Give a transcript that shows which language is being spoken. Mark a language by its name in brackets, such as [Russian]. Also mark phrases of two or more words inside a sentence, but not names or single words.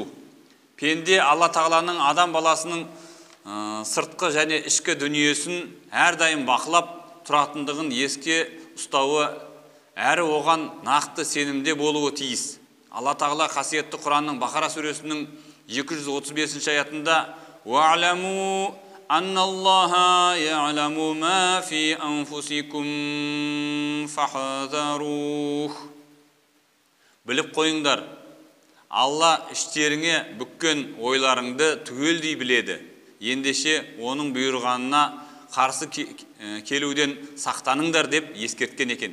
[Kazakh] Пенде Алла Тағаланың адам баласының сыртқы және ішкі дүниесін әрдайым бақылап тұратындығын еске ұстауы, әрі оған нақты сенімде болуы тиіс. Алла Тағала қасиетті Құранның Бақара сүресінің 235-ші аятында: [Arabic] «واعلموا أن الله يعلم ما في أنفسكم فاحذروه». [Kazakh] Біліп қойыңдар, Алла іштеріңе бүккен ойларыңды түгелдей біледі. Ендеше оның бұйырғанына қарсы келуден сақтаныңдар деп ескерткен екен.